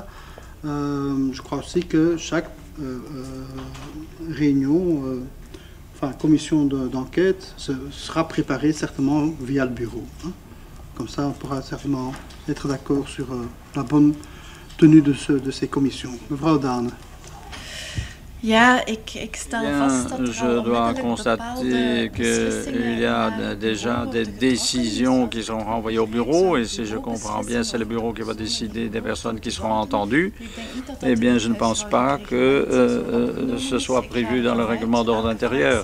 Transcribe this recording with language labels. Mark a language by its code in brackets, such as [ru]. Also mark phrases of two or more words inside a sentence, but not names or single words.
[fr] Je crois aussi que chaque réunion, commission d'enquête, sera préparée certainement via le bureau. Hein. Comme ça, on pourra certainement être d'accord sur la bonne tenue de ces commissions. [nl] Mevrouw Dane. Ja, ik stel vast dat [fr] je dois constater qu'il y a déjà des décisions qui sont renvoyées au bureau et si je comprends bien, c'est le bureau qui va décider des personnes qui seront entendues. Eh bien, je ne pense pas que ce soit prévu dans le règlement d'ordre intérieur.